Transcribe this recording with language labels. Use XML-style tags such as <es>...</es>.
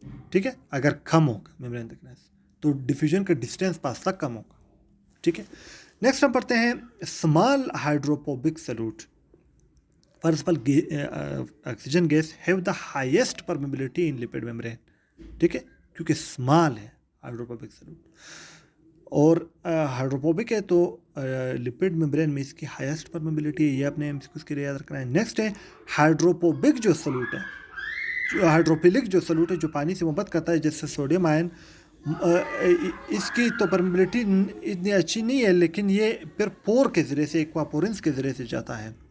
<ur>ٹھیک ہے، اگر کم ہوگا ممبرین تھکنیس تو ڈیفیوژن کا ڈسٹینس فاصلہ کم ہوگا. ٹھیک ہے، نیکسٹ ہم پڑھتے ہیں small hydrophobic salute.</ur> <en>For example oxygen gas have the highest permeability in lipid membrane.</en> <ur>ٹھیک ہے، کیونکہ اسمال ہے ہائیڈروفوبک سلوٹ اور ہائیڈروفوبک ہے تو لپڈ ممبرین میں اس کی ہائیسٹ پرمیبلٹی ہے. یہ اپنے اس کے لیے یاد رکھنا ہے. نیکسٹ ہے ہائیڈروفوبک جو سلوٹ ہے، جو ہائیڈروفیلک جو سلوٹ ہے، جو پانی سے محبت کرتا ہے جیسے سوڈیم آئن، اس کی تو پرمیبلٹی اتنی اچھی نہیں ہے، لیکن یہ پھر پور کے ذریعے سے، ایکواپورنس کے ذریعے سے جاتا ہے.</ur>